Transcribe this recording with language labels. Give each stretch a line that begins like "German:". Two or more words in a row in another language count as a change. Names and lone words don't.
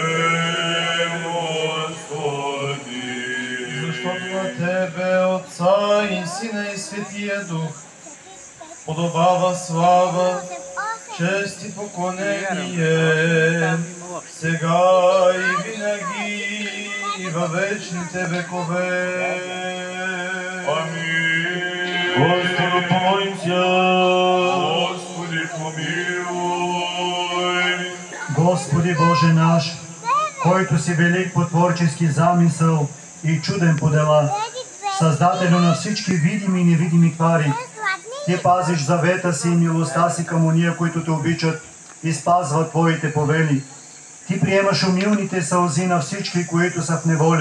Bulgarian: Защото на Тебе, Отца и Сина и Светия Дух, подобава слава, чест и поклонение, сега и винаги и във вечните векове. Амин.
Church Slavic: Господу помолимся. Господи, помилуй.
Bulgarian: Господи Боже наш, който си велик по творчески замисъл и чуден по дела, Създателю на всички видими и невидими твари, Ти пазиш завета си и милостта си към уния, които Те обичат и спазват Твоите повели. Ти приемаш умилните сълзи на всички, които са в неволя.